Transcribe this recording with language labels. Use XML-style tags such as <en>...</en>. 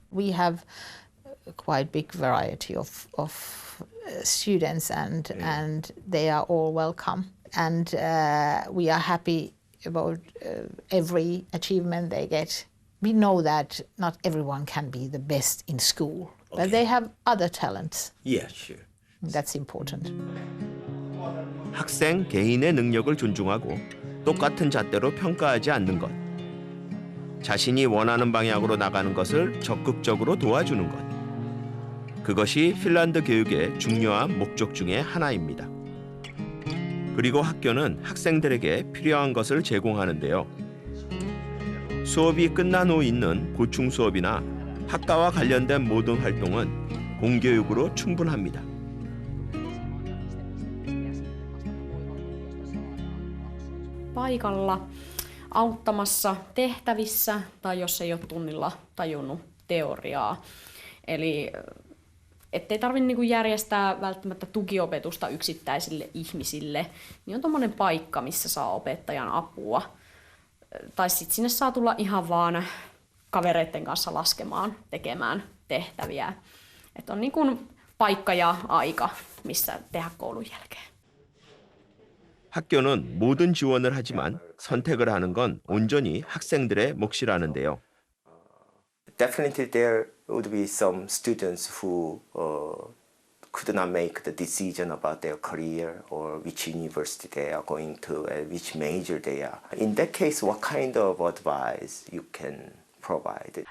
<en>We have a quite big variety of students, and they are all welcome. And we are happy about every achievement they get. We know that not everyone can be the best in school, but they have other talents. Yeah, sure. That's important.</en> <ko>학생 개인의 능력을 존중하고 똑같은 잣대로 평가하지 않는 것. 자신이 원하는 방향으로 나가는 것을 적극적으로 도와주는 것. 그것이 핀란드 교육의 중요한 목적 중에 하나입니다. 그리고 학교는 학생들에게 필요한 것을 제공하는데요. 수업이 끝난 후 있는 보충 수업이나 학과와 관련된 모든 활동은 공교육으로 충분합니다.</ko> <fi>Paikalla auttamassa tehtävissä tai jos ei ole tunnilla tajunnut teoriaa. Eli ettei tarvitse niinku järjestää välttämättä tukiopetusta yksittäisille ihmisille, niin on tommoinen paikka, missä saa opettajan apua. Tai sitten sinne saa tulla ihan vaan kavereiden kanssa laskemaan, tekemään tehtäviä. Että on niinku paikka ja aika, missä tehdä koulun jälkeen.</fi> <ko>학교는 모든 지원을 하지만 선택을 하는 건 온전히 학생들의 몫이라는데요.</ko> <en>Definitely there would be some students who could not make the decision about their career or which university they are going to and which major they are. In that case, what kind of advice you can provide?</en>